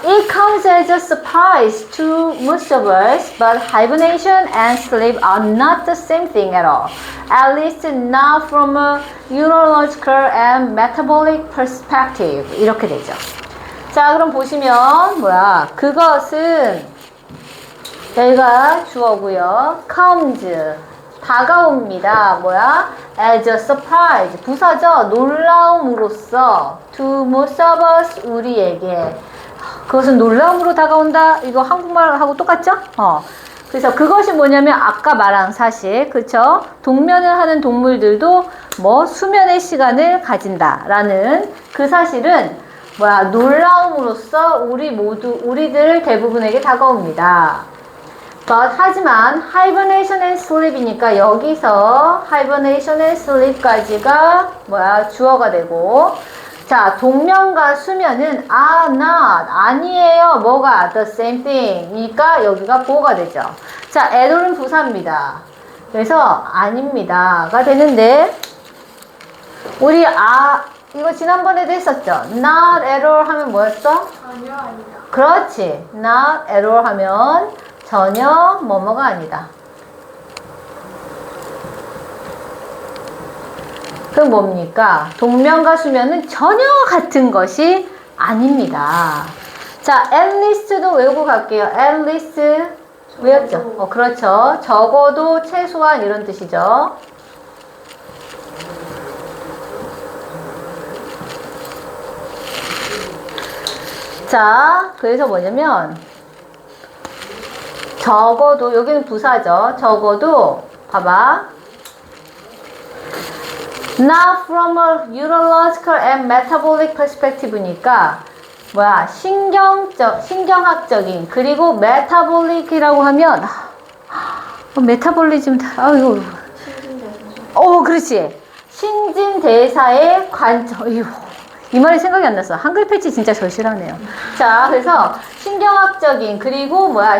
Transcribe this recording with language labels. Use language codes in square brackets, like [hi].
[en] It comes as a surprise to most of us, but hibernation and sleep are not the same thing at all. At least not from a neurological and metabolic perspective. [ko] 이렇게 되죠. 자, 그럼 보시면 뭐야? 그것은 여기가 주어고요. comes 다가옵니다. 뭐야? [en] as a surprise [ko] 부사죠. 놀라움으로써 [en] to most of us [ko] 우리에게 그것은 놀라움으로 다가온다. 이거 한국말하고 똑같죠? 그래서 그것이 뭐냐면 아까 말한 사실, 그쵸? 동면을 하는 동물들도 뭐 수면의 시간을 가진다라는 그 사실은 뭐야? 놀라움으로써 우리들 대부분에게 다가옵니다. 하지만 [en] hibernation and sleep [ko] 이니까 여기서 hibernation and sleep까지가 뭐야? 주어가 되고, 자, 동면과 수면은 [en] are not [ko] 아니에요. 뭐가 [en] the same thing. [ko] 그러니까 여기가 보어가 되죠. 자, at은 부사입니다. 그래서 아닙니다가 되는데, 우리 이거 지난번에도 했었죠. [en] not at all [ko] 하면 뭐였어? 전혀 아니다. 그렇지. [en] not at all [ko] 하면 전혀 뭐뭐가 아니다. 그럼 뭡니까? 동면과 수면은 전혀 같은 것이 아닙니다. 자, [en] at least [ko] 도 외우고 갈게요. [en] at least [ko] 외웠죠? 그렇죠. 적어도 최소한 이런 뜻이죠. 자, 그래서 뭐냐면 적어도 여기는 부사죠. 적어도 봐봐. [en] Not from a neurological and metabolic perspective [ko] 니까 뭐야? 신경학적인 그리고 metabolic이라고 하면 메타볼리즘 아이고. 그렇지. 신진대사의 관점. 이 말이 생각이 안 났어. 한글 패치 진짜 절실하네요. 자, 그래서 신경학적인 그리고 뭐야?